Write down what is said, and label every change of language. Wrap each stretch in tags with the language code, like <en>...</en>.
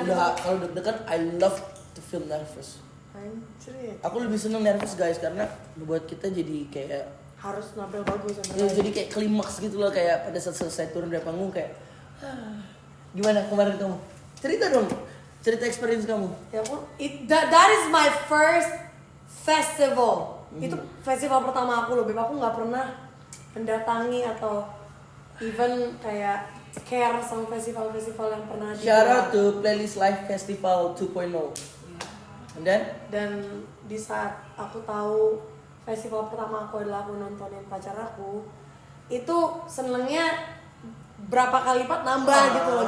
<id>Udah kalau deg-degan</id> <en>I love to feel nervous.</en> <id>Anjir. Aku lebih seneng nervous guys karena membuat kita jadi kayak Harus nampil bagus sama ya, lain. jadi kayak klimaks gitu loh, kayak pada saat selesai turun dari panggung kayak gimana kemarin kamu? Cerita dong. Cerita experience kamu. Ya aku,</id> <en>that is my first festival.</en> <id>Itu festival pertama aku loh, Beb. Aku nggak pernah mendatangi atau even kayak care sama festival-festival yang pernah</id> <en>Shout out to Playlist Live Festival 2.0. And then</en> <id>Dan di saat aku tahu festival pertama aku adalah aku nontonin pacar aku, itu senengnya berapa kali lipat nambah gitu loh.</id>